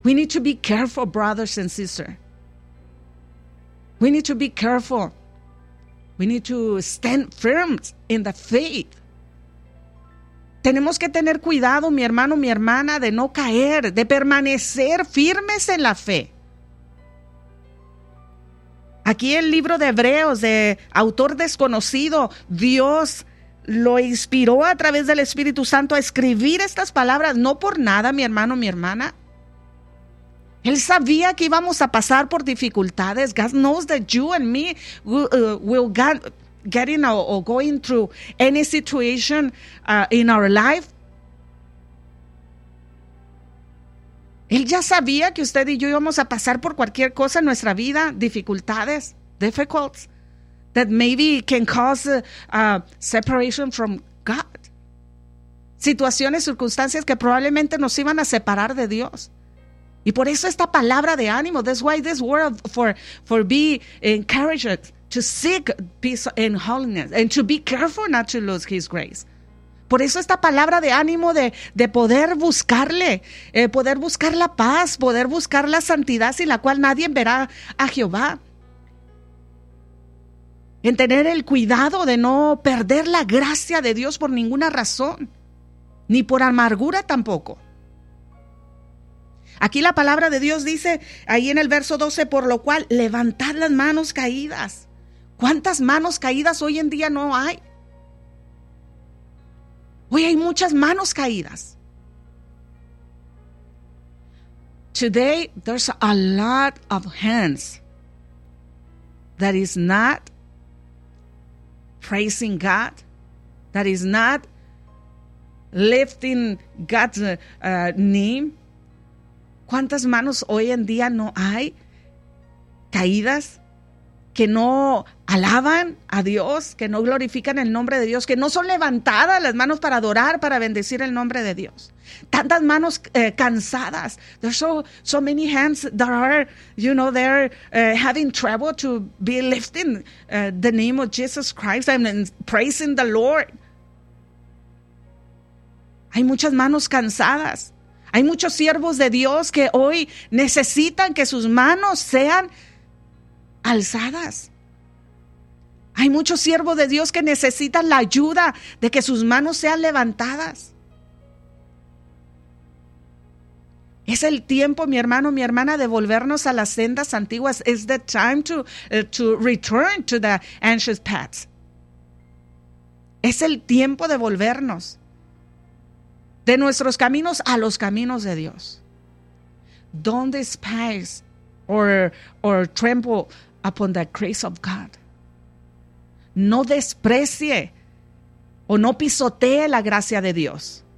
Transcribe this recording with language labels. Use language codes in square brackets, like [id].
[en] We need to be careful, brothers and sisters. We need to be careful. We need to stand firm in the faith. [es] Tenemos que tener cuidado, mi hermano, mi hermana, de no caer, de permanecer firmes en la fe. Aquí el libro de Hebreos, de autor desconocido, Dios lo inspiró a través del Espíritu Santo a escribir estas palabras, no por nada, mi hermano, mi hermana. Él sabía que íbamos a pasar por dificultades. [en] God knows that you and me will get in or going through any situation in our life. [es] Él ya sabía que usted y yo íbamos a pasar por cualquier cosa en nuestra vida, dificultades, [en] difficulties, that maybe can cause separation from God. [es] Situaciones, circunstancias que probablemente nos iban a separar de Dios. Y por eso esta palabra de ánimo, [en] that's why this word for be encouraged to seek peace and holiness and to be careful not to lose his grace. [es] Por eso esta palabra de ánimo de poder buscarle, poder buscar la paz, poder buscar la santidad sin la cual nadie verá a Jehová. En tener el cuidado de no perder la gracia de Dios por ninguna razón, ni por amargura tampoco. Aquí la palabra de Dios dice, ahí en el verso 12, por lo cual, levantad las manos caídas. ¿Cuántas manos caídas hoy en día no hay? Hoy hay muchas manos caídas. [en] Today, there's a lot of hands that is not praising God, that is not lifting God's name. [es] ¿Cuántas manos hoy en día no hay caídas que no alaban a Dios, que no glorifican el nombre de Dios, que no son levantadas las manos para adorar, para bendecir el nombre de Dios? Tantas manos cansadas. [en] There's so many hands that are, you know, they're having trouble to be lifting the name of Jesus Christ and praising the Lord. [es] Hay muchas manos cansadas. Hay muchos siervos de Dios que hoy necesitan que sus manos sean alzadas. Hay muchos siervos de Dios que necesitan la ayuda de que sus manos sean levantadas. Es el tiempo, mi hermano, mi hermana, de volvernos a las sendas antiguas. [en] It's the time to return to the ancient paths. [es] Es el tiempo de volvernos de nuestros caminos a los caminos de Dios. [en] Don't despise or tremble upon the grace of God. [es] No desprecie o no pisotee la gracia de Dios.